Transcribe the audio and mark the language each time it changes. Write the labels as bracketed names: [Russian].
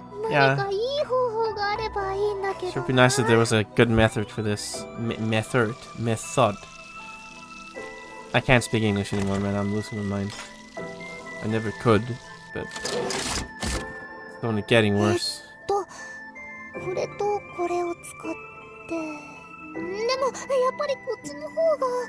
[Japanese] 何かいい方法があればいいんだけど。 [English] It would be nice if there was a good method for this. Method. I can't speak English anymore, man. I'm losing my mind. I never could, but it's only getting worse. [Japanese] これとこれを使ってでもやっぱりこっちの方が